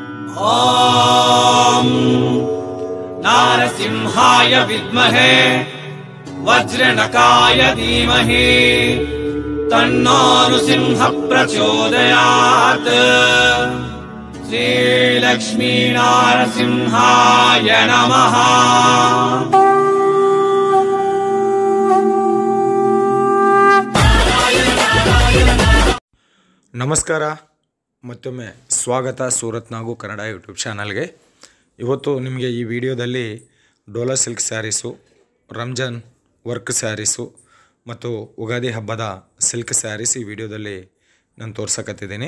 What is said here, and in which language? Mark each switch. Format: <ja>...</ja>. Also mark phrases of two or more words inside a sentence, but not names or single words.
<sa>ॐ नारसिंहाय विद्महे वज्रनकाय धीमहि तन्नो नृसिंह प्रचोदयात्। श्रीलक्ष्मी नारसिंहाय नमः।</sa> <kn>ನಮಸ್ಕಾರ, ಮತ್ತೊಮ್ಮೆ ಸ್ವಾಗತ ಸೂರತ್ ನಾಗು ಕನ್ನಡ</kn> <en>YouTube channelಗೆ.</en> <kn>ಇವತ್ತು ನಿಮಗೆ ಈ ವಿಡಿಯೋದಲ್ಲಿ</kn> <en>Dola silk sarees,</en> <kn>ರಂಜಾನ್</kn> <en>work sarees</en> <kn>ಮತ್ತು ಉಗಾದಿ ಹಬ್ಬದ</kn> <en>silk sarees</en> <kn>ಈ ವಿಡಿಯೋದಲ್ಲಿ ನಾನು ತೋರ್ಸಕತ್ತಿದ್ದೀನಿ.</kn>